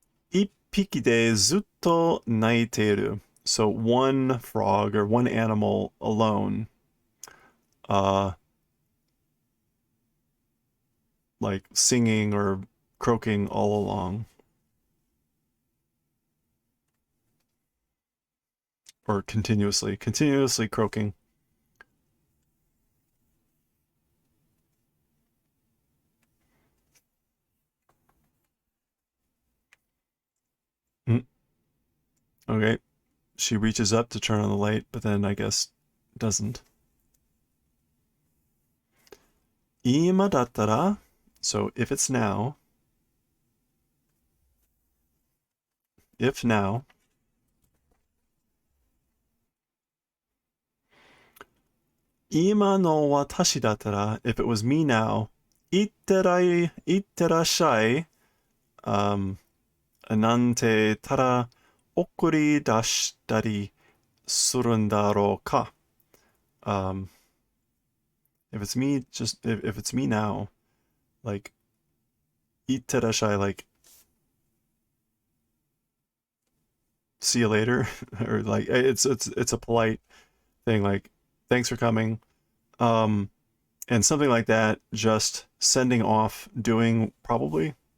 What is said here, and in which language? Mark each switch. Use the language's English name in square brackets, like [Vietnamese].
[Japanese] 一匹でずっと泣いている. [English] So one frog or one animal alone, like singing or croaking all along. Or continuously croaking. Okay. She reaches up to turn on the light, but then I guess doesn't. [Japanese] 今だったら, [English] so if it's now, if now, [Japanese] 今の私だったら, [English] if it was me now, [Japanese] いってらっしゃい,なんてたら送り出したりするんだろうか. [English] If it's me, if it's me now, like, [Japanese] いってらっしゃい, [English] like, see you later, or like, it's a polite thing, like, thanks for coming, and something like that, just sending off, doing, probably.